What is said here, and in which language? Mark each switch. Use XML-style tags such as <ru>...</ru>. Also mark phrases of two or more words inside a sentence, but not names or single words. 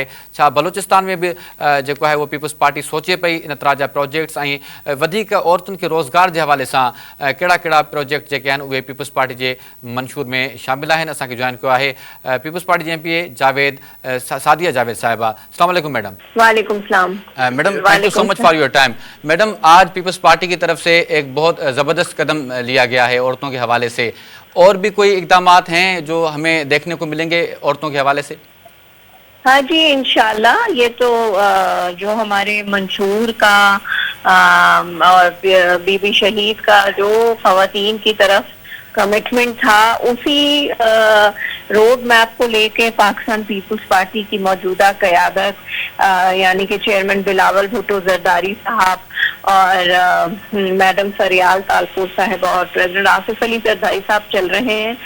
<sd>छा बलोचिस्तान में बि जेको आहे उहो पीपल्स पार्टी सोचे पई इन तरह जा प्रोजेक्ट्स ऐं वधीक औरतुनि खे रोज़गार जे हवाले सां कहिड़ा कहिड़ा प्रोजेक्ट जेके आहिनि उहे पीपल्स पार्टी जे मंशूर में शामिल आहिनि? असांखे जॉइन कयो आहे पीपल्स पार्टी जे MPA जावेद सादिया जावेद साहिबा।</sd> <ar>السلام عليكم मैडम। وعليكم السلام.</ar> <en>Madam thank you so much for your time.</en> <ur>میڈم آج پیپلز پارٹی کی طرف سے ایک بہت زبردست قدم لیا گیا ہے عورتوں کے حوالے سے، اور بھی کوئی اقدامات ہیں جو ہمیں دیکھنے کو ملیں گے عورتوں کے حوالے سے? ہاں جی، ان شاء اللہ. یہ تو جو ہمارے منشور کا اور بی بی شہید کا جو خواتین کی طرف کمٹمنٹ تھا، اسی</ur> <en>road map</en> <ur>کو لے کے پاکستان پیپلز پارٹی کی موجودہ قیادت یعنی کہ چیئرمین بلاول بھٹو زرداری صاحب اور میڈم فریال تالپور صاحب اور پریزیڈنٹ آصف علی زرداری صاحب چل رہے ہیں.</ur>